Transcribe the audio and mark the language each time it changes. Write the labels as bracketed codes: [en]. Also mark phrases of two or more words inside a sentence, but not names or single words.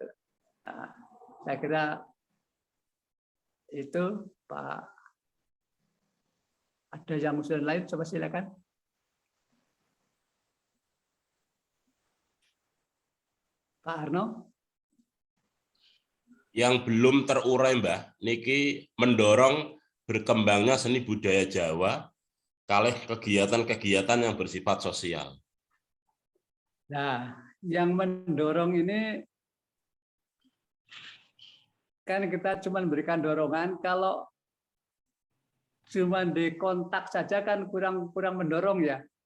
[id] Nah, saya kira itu Pak. Ada yang usul lain, coba silakan. Pak Arno. Yang belum terurai Mbah, niki mendorong berkembangnya seni budaya Jawa kalih kegiatan-kegiatan yang bersifat sosial. Nah, yang mendorong ini kan kita cuma berikan dorongan, kalau cuma di kontak saja kan kurang mendorong ya.